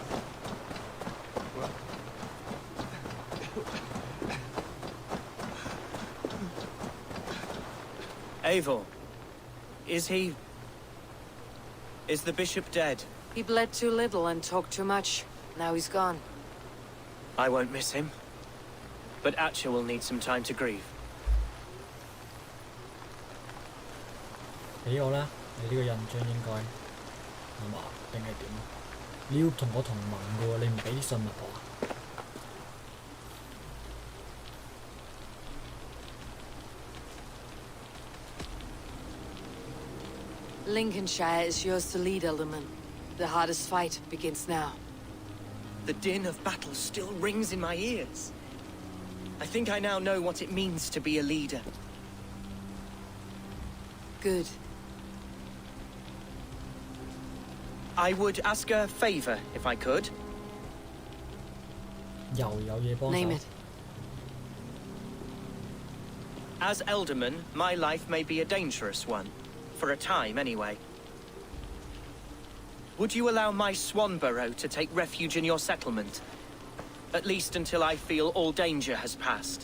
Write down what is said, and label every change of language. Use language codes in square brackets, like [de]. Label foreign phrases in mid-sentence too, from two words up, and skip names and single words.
[en] Eivor, is the bishop dead? He bled too little and talked too much. Now he's gone. I won't miss him. But Atcha will need some time to grieve. [yue] 俾我啦，你呢個印章應該係嘛？定係點啊？你要同我同盟嘅喎，你唔俾啲信物我啊？ [en] Lincolnshire is yours to lead, Elderman. The hardest fight begins now. The din of battle still rings in my ears. I think I now know what it means to be a leader. Good. I would ask a favor, if I could. [yue] 又有嘢幫 [en] Name [yue] 手 [en] it.。 As Elderman, my life may be a dangerous one. For a time, anyway. Would you allow my Swanborough to take refuge in your settlement? At least until I feel all danger has passed.